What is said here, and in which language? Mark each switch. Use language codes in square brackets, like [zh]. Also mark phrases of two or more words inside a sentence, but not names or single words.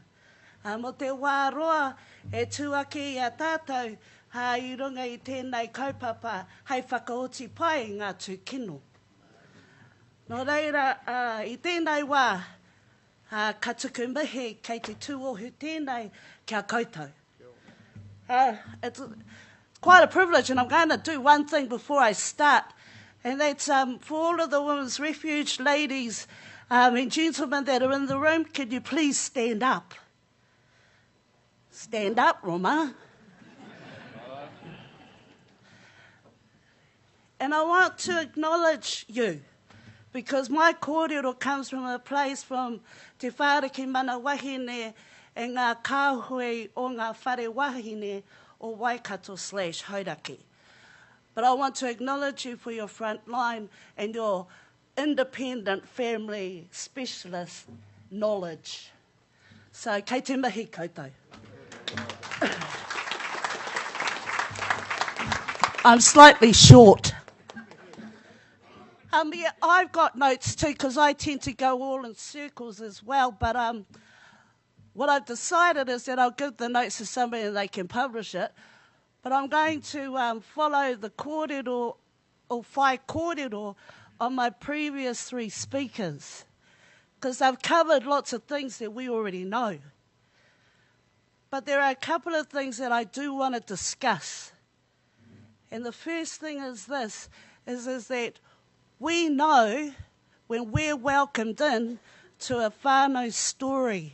[mi] Mo te wā roa e tuaki I a tātou I runga I tēnei kaupapa hei whakaoti pai ngā tūkino. No reira, I tēnei wā, ka tuku mihi kei te tūohu tēnei kia koutou. [en] It's quite a privilege, and I'm going to do one thing before I start, and that's for all of the women's refuge ladies and gentlemen that are in the room, could you please stand up? Stand up, Roma. And I want to acknowledge you, because my kōrero comes from a place from [mi] te whāriki mana wahine e ngā kāhui o ngā whare wahine o Waikato /Hauraki. [en] but I want to acknowledge you for your front line and your independent family specialist knowledge. So, [mi] kei te mihi koutou. [en] I'm slightly short. Yeah, I've got notes too, because I tend to go all in circles as well, but what I've decided is that I'll give the notes to somebody and they can publish it, but I'm going to follow the kōrero or [mi] whai kōrero [en] on my previous three speakers, because they've covered lots of things that we already know. But there are a couple of things that I do want to discuss. And the first thing is this, is that we know when we're welcomed in to a whānau story.